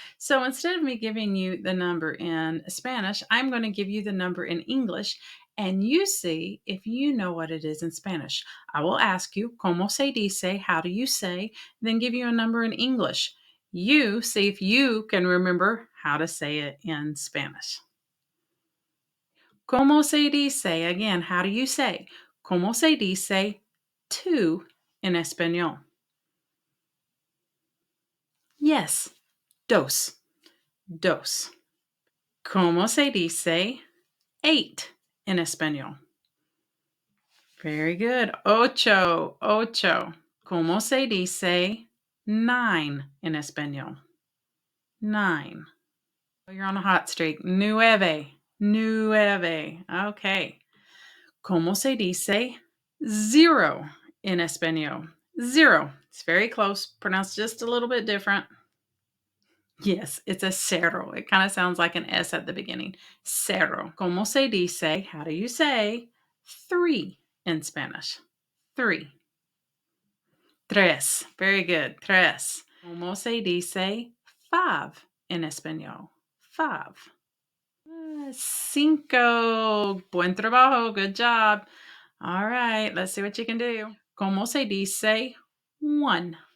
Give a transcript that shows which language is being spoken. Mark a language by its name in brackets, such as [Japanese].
[English] So instead of me giving you the number in Spanish, I'm going to give you the number in English, and you see if you know what it is in Spanish. I will ask you, [Spanish] ¿Cómo se dice? [English] How do you say? Then give you a number in English. You see if you can remember how to say it in Spanish. [Spanish] ¿Cómo se dice? [English] Again, how do you say? [Spanish] ¿Cómo se dice two en español? Yes, dos. Dos. ¿Cómo se dice eight en español? [English] Very good. [Spanish] Ocho. Ocho. ¿Cómo se dice nine en español? [English] Nine. You're on a hot streak. Nueve. [Spanish] Nueve. Okay. ¿Cómo se dice zero en español? [English] Zero. It's very close. Pronounced just a little bit different. Yes, it's a cero. It kind of sounds like an S at the beginning. [Spanish] Cero. ¿Cómo se dice? [English] How do you say three in Spanish? Three. Tres. Very good. Tres. [Spanish] ¿Cómo se dice five en español? [English] Five. Cinco. [Spanish] Buen trabajo. [English] Good job. All right. Let's see what you can do. [Spanish] ¿Cómo se dice [English] one?